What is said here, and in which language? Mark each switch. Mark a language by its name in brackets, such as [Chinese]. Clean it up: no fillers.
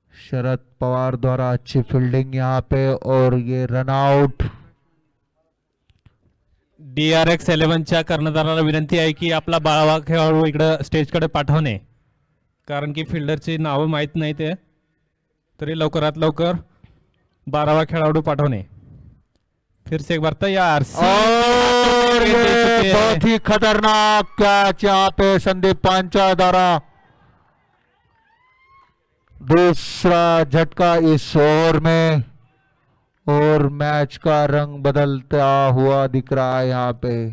[Hindi] शरद पवार द्वारा अच्छी फील्डिंग यहाँ पे और ये रन आउट। [Marathi] DRX 11च्या कर्णधाराला विनंती आहे की आपला 12वा खेळाडू इकडे स्टेजकडे पाठवणे, कारण की फिल्डरची नाव माहित नाही ते, तरी लवकरात लवकर 12वा खेळाडू पाठवणे। [Hindi] फिर से एक बार तैयार और ये बहुत ही खतरनाक कैच यहाँ पे संदीप पांचा द्वारा। दूसरा झटका इस ओवर में और मैच का रंग बदलता हुआ दिख रहा है यहाँ पे।